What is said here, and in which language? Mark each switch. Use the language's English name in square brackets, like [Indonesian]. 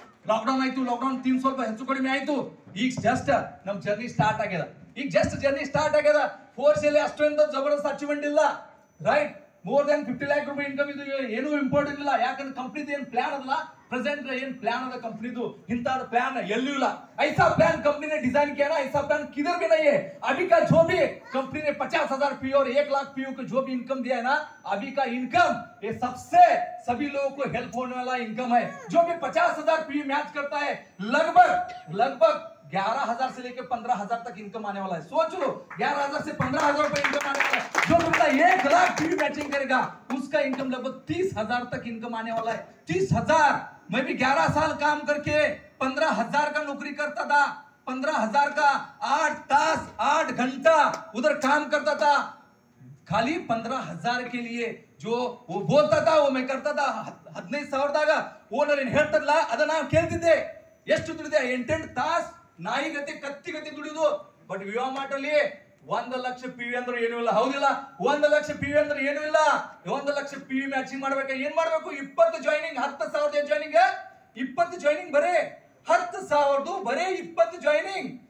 [Kannada] Lockdown theme ಸ್ವಲ್ಪ ಹೆಚ್ಚು ಕಡಿಮೆ ಆಯ್ತು. ಈಗ ಜಸ್ಟ್ ನಮ್ ಜರ್ನಿ ಸ್ಟಾರ್ಟ್ ಆಗ್ಯದ. ಫೋರ್ಸ್ ಅಲ್ಲಿ ಅಷ್ಟೊಂದು ಜಬರ್ದಸ್ತ್ ಅಚೀವ್ಮೆಂಟ್ ಇಲ್ಲ, ರೈಟ್? [English] more than 50 lakh [Kannada] ರೂಪಾಯಿ ಇನ್ಕಮ್ ಇದು ಏನು ಇಂಪಾರ್ಟೆಂಟ್ ಇಲ್ಲ. ಯಾಕಂದ್ರೆ ಕಂಪ್ನಿದು ಏನ್ ಪ್ಲಾನ್ ಅದಲ್ಲ, प्रेजेंट ಏನ್ ಪ್ಲಾನ್ ಅದ ಕಂಪನಿದು, ಇಂತಾದ ಪ್ಲಾನ್ ಎಲ್ಲೂ ಇಲ್ಲ. [Hindi] ऐसा प्लान कंपनी ने डिजाइन किया ना, ऐसा प्लान किधर भी नहीं है. अभी का जो भी कंपनी ने 50,000 पी और 1 लाख पी को जो भी इनकम दिया है ना, अभी का इनकम ये सबसे सभी लोगों को हेल्प होने वाला इनकम है. जो भी 50,000 पी मैच करता है, लगभग 11,000 से लेकर 15,000 तक इनकम आने वाला है. सोच लो, 11,000 से 15,000 रुपए इनकम आने वाला है. जो बंदा 1 लाख पी मैचिंग करेगा, उसका इनकम लगभग 30,000 तक इनकम आने वाला है. 30,000. मैं भी 11 साल काम करके 15,000 का नौकरी करता था. 15,000 का 8 घंटा उधर काम करता था. खाली 15,000 के लिए जो वो बोलता था वो मैं करता था. [Kannada] 15,000ದಾಗ ಓನರ್ ಏನು ಹೇಳ್ತಲ್ಲ ಅದನ್ನ ನಾವು ಕೇಳ್ತಿದ್ದೆ. ಎಷ್ಟು ದುಡಿದೆ? 8 ತಾಸು ನಾಯಿಗತೆ ಕತ್ತಿಗತೆ ದುಡಿದು. ಬಟ್ ವಿವಾಮಾರ್ಟ್ ಅಲ್ಲಿ 1 ಲಕ್ಷ ಪಿ ಅಂದ್ರೆ ಏನೂ ಇಲ್ಲ, ಹೌದಿಲ್ಲ? 1 ಲಕ್ಷ ಪಿ ಅಂದ್ರೆ ಏನೂ ಇಲ್ಲ. 1 ಲಕ್ಷ ಪಿ ಮ್ಯಾಚಿಂಗ್ ಮಾಡ್ಬೇಕು. ಏನ್ ಮಾಡ್ಬೇಕು? 20 ಜಾಯ್ನಿಂಗ್, 10,000 ಜಾಯ್ನಿಂಗ್, 20 ಜಾಯ್ನಿಂಗ್, ಬರೇ 10,000 ಬರೇ 20 ಜಾಯ್ನಿಂಗ್.